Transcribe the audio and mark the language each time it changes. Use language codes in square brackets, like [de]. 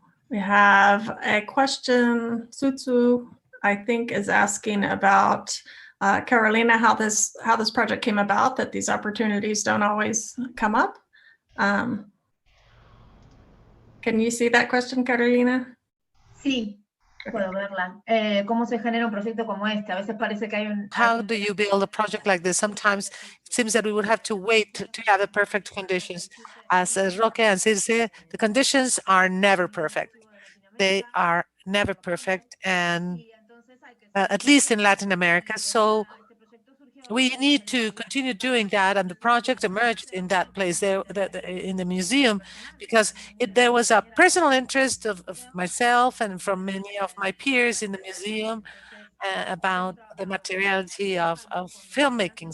[en] We have a question. Sutsu, I think, is asking about Carolina, how this project came about, that these opportunities don't always come up. Can you see that question, Carolina? [es] Sí, puedo verla. ¿Cómo se genera un proyecto como este? A veces parece que hay un... [en] How do you build a project like this? Sometimes it seems that we would have to wait to have the perfect conditions. As Roque and Circe, the conditions are never perfect. They are never perfect, and at least in Latin America. So we need to continue doing that, and the project emerged in that place there in the museum, because there was a personal interest of myself and from many of my peers in the museum about the materiality of filmmaking.